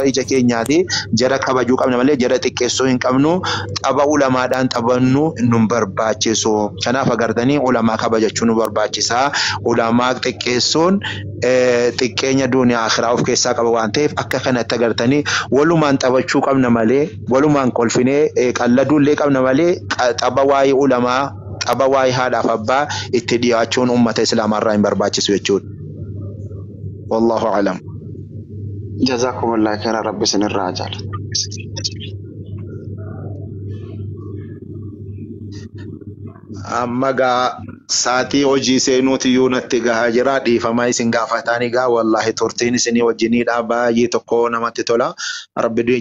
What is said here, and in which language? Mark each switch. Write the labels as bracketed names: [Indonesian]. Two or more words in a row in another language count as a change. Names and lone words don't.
[Oromo] ija keenyaati jara kabajuu qabna malee jara xiqqeessuu hin qabnu xaba ulamaadhaan xabannu nun barbaachisu kanaaf agartanii ulamaa kabajachuun nu barbaachisaa ulamaa xiqqeessuun xiqqeenya dunia akhiraa of keessaa qaba waan ta'eef akka kanatti agartanii walumaan xabachuu qabna malee walumaan kolfinee qalladuullee qabna malee xaba waa'ee ulamaa xaba waa'ee haadhaaf abbaa itti dhiyaachuun ummata islaamarraa hin barbaachisu jechuudha. [Arabic] والله أعلم. جزاكم الله خيرا [Oromo] rabbi sinirraa jaalatu. Amma gaa saatii hojii seenuuti iyyuu natti gahaa jira dhiifamaa isin gaafatanii gaa wallahi turtiin isinii wajjiniidha baay'ee tokko namatti tola rabbi